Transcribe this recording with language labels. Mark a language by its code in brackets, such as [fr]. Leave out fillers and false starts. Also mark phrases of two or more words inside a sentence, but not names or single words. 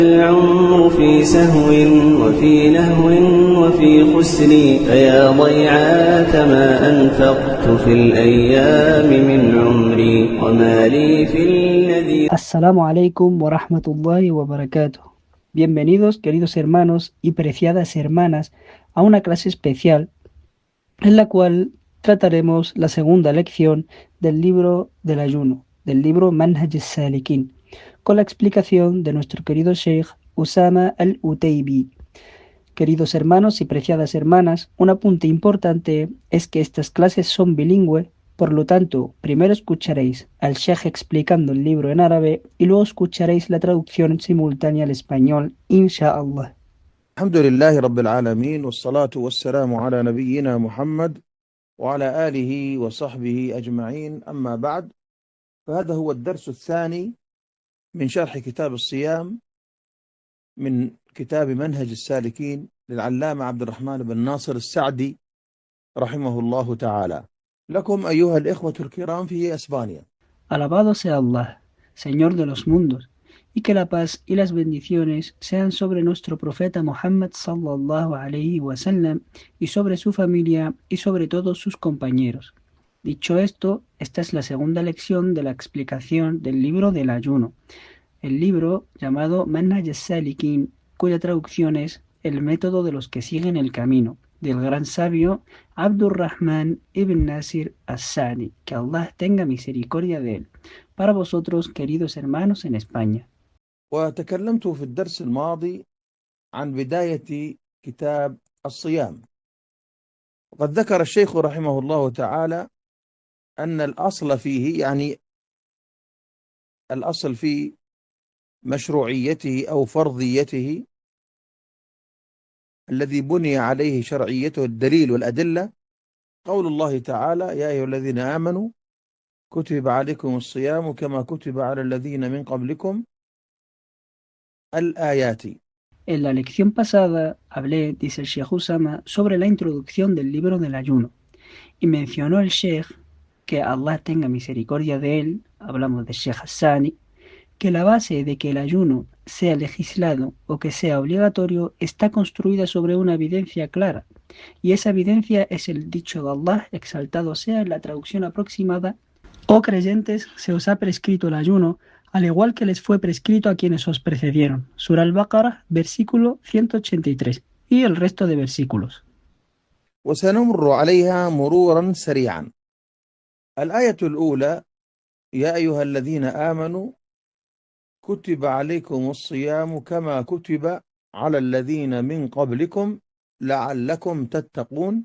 [ar] العمر في سهو وفي لهو وفي خسر فيا ضيعات ما أنفقت في الأيام من عمري وما لي في الذي. السلام عليكم ورحمة الله وبركاته. [es] Bienvenidos, queridos hermanos y preciadas hermanas, a una clase especial en la cual trataremos la segunda lección del libro del ayuno, del libro Manhaj al-Salikin, con la explicación de nuestro querido Sheikh Usama al-Utaybi. Queridos hermanos y preciadas hermanas, un apunte importante es que estas clases son bilingües. Por lo tanto, primero escucharéis al Sheikh explicando el libro en árabe y luego escucharéis la traducción simultánea al español, [ar] إن شاء الله. الحمد لله رب العالمين والصلاة والسلام على نبينا محمد وعلى آله وصحبه أجمعين. أما بعد، فهذا هو الدرس الثاني من شرح كتاب الصيام من كتاب منهج السالكين للعلامة عبد الرحمن بن ناصر السعدي رحمه الله تعالى. لكم أيها الإخوة الكرام في أسبانيا. [es] Alabado sea Allah, Señor de los mundos, y que la paz y las bendiciones sean sobre nuestro profeta Muhammad [ar] صلى الله عليه وسلم [es] y sobre su familia y sobre todos sus compañeros. Dicho esto, esta es la segunda lección de la explicación del libro del ayuno, el libro llamado Manhaj al-Salikin, cuya traducción es El método de los que siguen el camino, del gran sabio Abdurrahman ibn Nasir as-Sa'di, que Allah tenga misericordia de él. Para vosotros, queridos hermanos en España. [ar] وتكلمت في الدرس الماضي عن بداية كتاب الصيام، وقد ذكر الشيخ رحمه الله تعالى أن الأصل فيه، يعني الأصل في مشروعيته أو فرضيته الذي بني عليه شرعيته الدليل والأدلة، قول الله تعالى: يا أيها الذين آمنوا كتب عليكم الصيام كما كتب على الذين من قبلكم الآيات. [es] En la lección pasada hablé, dice el Sheikh Usama, sobre la introducción del libro del ayuno y mencionó el Sheikh, que Allah tenga misericordia de él, hablamos de Sheikh Hassani, que la base de que el ayuno sea legislado o que sea obligatorio está construida sobre una evidencia clara, y esa evidencia es el dicho de Allah, exaltado sea en la traducción aproximada: oh creyentes, se os ha prescrito el ayuno, al igual que les fue prescrito a quienes os precedieron. Surah al-Baqarah, versículo 183, y el resto de versículos. [ar] وسنمر عليها مرورا سريعا. الآية الأولى: يا أيها الذين آمنوا كتب عليكم الصيام كما كتب على الذين من قبلكم لعلكم تتقون.